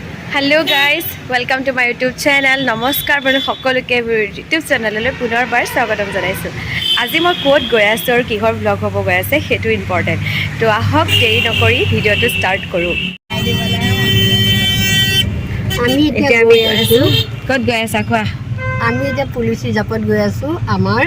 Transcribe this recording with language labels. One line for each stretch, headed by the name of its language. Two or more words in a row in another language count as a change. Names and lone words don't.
English: hello guys welcome to my YouTube channel
Assamese: নমস্কাৰ বোলো সকলোকে ইউটিউব চেনেললৈ পুনৰবাৰ স্বাগতম জনাইছোঁ। আজি মই ক'ত গৈ আছোঁ আৰু কিহৰ ব্লগ হ'ব গৈ আছে সেইটো ইম্পৰ্টেণ্ট। তো আহক দেৰি নকৰি ভিডিঅ'টো ষ্টাৰ্ট কৰোঁ। আমি ক'ত গৈ আছা কোৱা? আমি এতিয়া পুলিচ ৰিজাৰ্ভত গৈ আছোঁ। আমাৰ